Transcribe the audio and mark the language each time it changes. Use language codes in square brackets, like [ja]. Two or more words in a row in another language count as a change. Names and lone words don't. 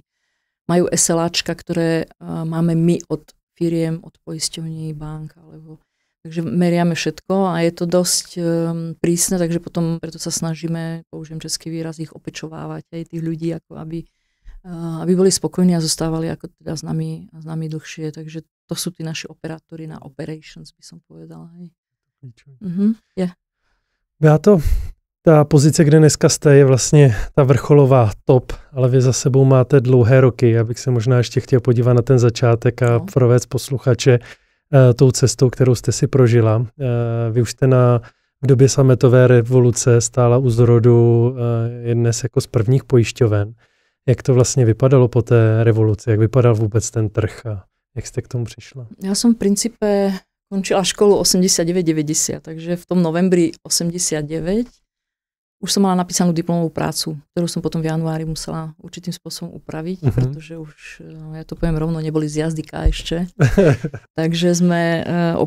[sk] Majú SLAčka, ktoré máme my od firiem, od poisťovní, bank, takže meriame všetko a je to dosť prísne, takže potom preto sa snažíme, použijem český výraz, ich opečovávať aj tých ľudí, ako aby boli spokojní a zostávali ako teda s nami dlhšie. Takže to sú tí naši operátori na operations, by som povedala. [en] Yeah. [cs] Beato, ta pozice, kde dneska jste, je vlastně ta vrcholová top, ale vy za sebou máte dlouhé roky. Já bych se možná ještě chtěl podívat na ten začátek a provést posluchače tou cestou, kterou jste si prožila. Vy už jste v době sametové revoluce stála u zrodu je dnes jako z prvních pojišťoven. Jak to vlastně vypadalo po té revoluci? Jak vypadal vůbec ten trh a jak jste k tomu přišla? [sk] Ja som v princípe končila školu 89-90, takže v tom novembri 89 už som mala napísanú diplomovú prácu, ktorú som potom v januári musela určitým spôsobom upraviť, pretože už, ja to poviem rovno, neboli z jazyka ešte. Takže sme opravovali.